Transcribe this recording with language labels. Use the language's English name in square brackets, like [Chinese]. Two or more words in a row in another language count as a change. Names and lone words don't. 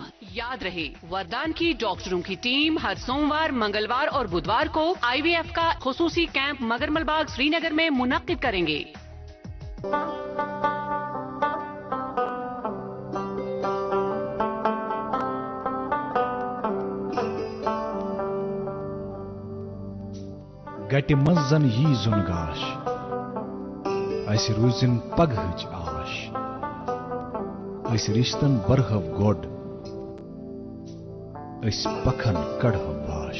[Urdu] یاد رہے، وردان کی ڈاکٹروں کی ٹیم ہر سوموار، منگلوار اور بدھوار کو IVF کا خصوصی کیمپ مگرمل باغ سرینگر میں منعقد کریں گے. [Kashmiri] गटि मंजन यी जुन गाश अस रूजिन पगहच आश अस रिश्तन बरहव गोड अस पखन कड़हव वाश।